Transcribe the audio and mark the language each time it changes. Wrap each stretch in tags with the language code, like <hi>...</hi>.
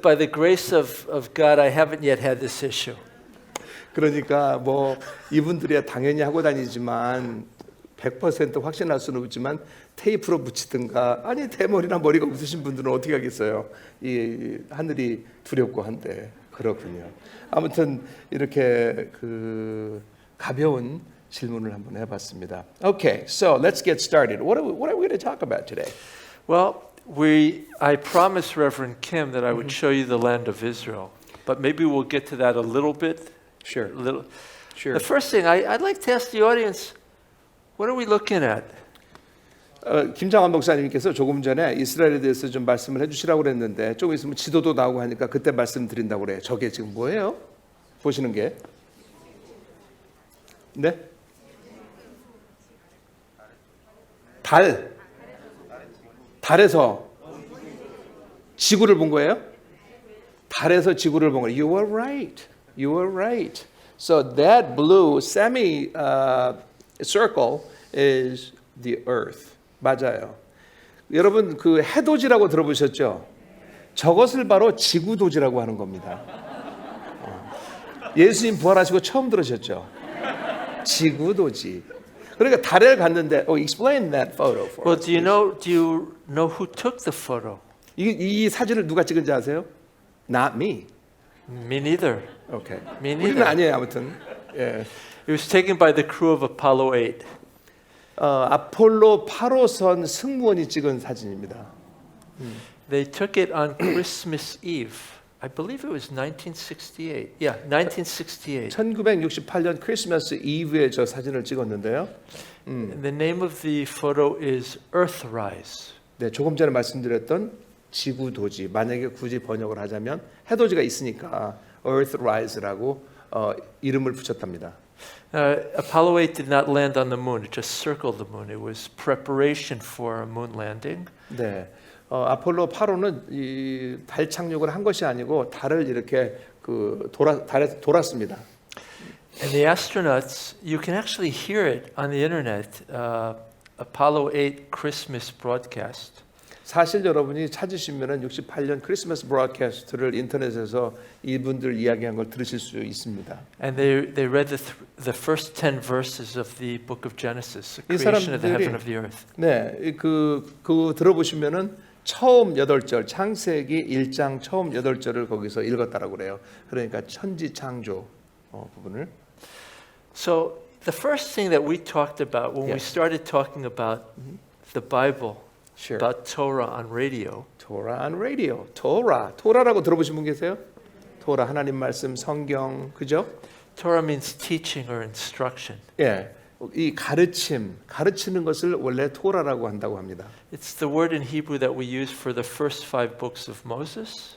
<en>By the grace of God, I haven't yet had this issue.</en> <ko>그러니까 뭐 이분들이야 당연히 하고 다니지만 100% 확신할 수는 없지만 테이프로 붙이든가 아니 대머리나 머리가 없으신 분들은 어떻게 하겠어요? 이 하늘이 두렵고 한데 그렇군요. 아무튼 이렇게 가벼운 질문을 한번 해봤습니다.</ko> <en>Okay, so let's get started. What are we going to talk about today? Well, I promised Reverend Kim that I would show you the land of Israel, but maybe we'll get to that a little bit. Sure. Sure. The first thing I'd like to ask the audience, what are we looking at?</en> <ko>김장환 목사님께서 조금 전에 이스라엘에 대해서 좀 말씀을 해주시라고 그랬는데 조금 있으면 지도도 나오고 하니까 그때 말씀드린다고 그래요. 저게 지금 뭐예요? 보시는 게? 네? 달에서 지구를 본 거예요? 달에서 지구를 본 거예요.</ko> <en>You are right. You are right. So that blue semi circle is the earth.</en> <ko>맞아요. 여러분 그 해돋이라고 들어보셨죠? 저것을 바로 지구도지라고 하는 겁니다. 예수님 부활하시고 처음 들으셨죠? 지구도지. 그러니까 달에 갔는데,</ko> <en>explain that photo for Well, us. do you know who took the photo?</en> <ko>이 사진을 누가 찍은지 아세요?</ko> <en>Not me. Me neither. Okay. Me</en> <ko>우리는</ko> <en>neither.</en> <ko>아니에요, 아무튼. 예.</ko> <en>It was taken by the crew of Apollo 8.</en> <ko>아폴로 8호선 승무원이 찍은 사진입니다.</ko> <en>They took it on Christmas Eve. I believe it was 1968. Yeah, 1968.</en> <ko>1968년 크리스마스 이브에 저 사진을 찍었는데요.</ko> <en>And the name of the photo is Earthrise.</en> <ko>네, 조금 전에 말씀드렸던 지구도지. 만약에 굳이 번역을 하자면 해돋이가 있으니까 Earthrise라고 이름을 붙였답니다.</ko> <en>Apollo 8 did not land on the moon. It just circled the moon. It was preparation for a moon landing.</en> <ko>네, 아폴로 8호는 이 달 착륙을 한 것이 아니고 달을 이렇게 달에서 돌았습니다.</ko> <en>And the astronauts, you can actually hear it on the internet. Apollo 8 Christmas broadcast.</en> <ko>사실 여러분이 찾으시면은 68년 크리스마스 브로드캐스트를 인터넷에서 이분들 이야기한 걸 들으실 수 있습니다.</ko> <en>And they read the first 10 verses of the book of Genesis, the</en> <ko>이</ko> <en>creation of the</en> <ko>사람들이</ko> <en>heaven of the earth.</en> <ko>네, 그 들어보시면은 처음 8절 창세기 1장 처음 8절을 거기서 읽었다라고 그래요. 그러니까 천지 창조 부분을.</ko> <en>So the first thing that we talked about when we Yes. started talking about the Bible, Sure. about Torah on radio, Torah on radio.</en> <ko>토라라고 들어보신 분 계세요? 토라 하나님 말씀 성경 그죠?</ko> <en>Torah means teaching or instruction.</en> <ko>예. 이 가르치는 것을 원래 토라라고 한다고 합니다.</ko> <en>It's the word in Hebrew that we use for the first 5 books of Moses.</en>